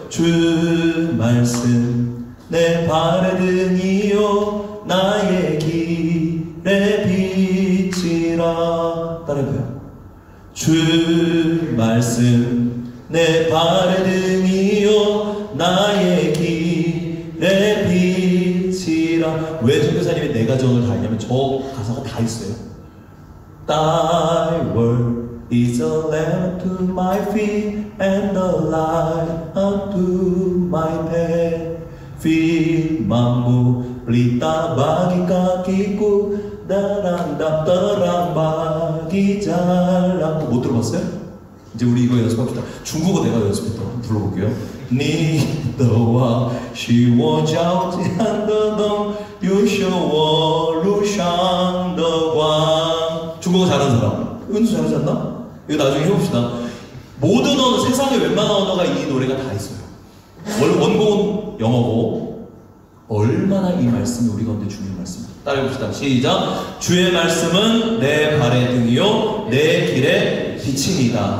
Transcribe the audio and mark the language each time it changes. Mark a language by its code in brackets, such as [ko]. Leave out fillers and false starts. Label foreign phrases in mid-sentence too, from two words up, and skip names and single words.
[ko] 주 말씀 내 발의 등이요 나의 길의 빛이라. 따라해봐요. 주 말씀 내 발의 등이요 나의 길의 빛이라. 왜 선교사님이 내 가정을 다 했냐면 저 가사가 다 있어요. [en] Thy word is a lamp to my feet and a light unto my path. [id] Feel mambu pelita bagi kakiku 다랑담 따랑 바기 잘랑 [ko] 못 들어봤어요? 이제 우리 이거 연습합시다. 중국어 내가 연습했다. 한번 불러볼게요. [zh] 你的话是我脚前的灯又是我路上的光 [ko] 중국어 잘하는 사람 은수 잘하지 않나? 이거 나중에 해봅시다. 모든 언어, 세상에 웬만한 언어가 이 노래가 다 있어요. 원곡은 영어고 얼마나 이 말씀이 우리 가운데 중요한 말씀입니다. 따라해봅시다. 시작. 주의 말씀은 내 발의 등이요 내 길의 빛입니다.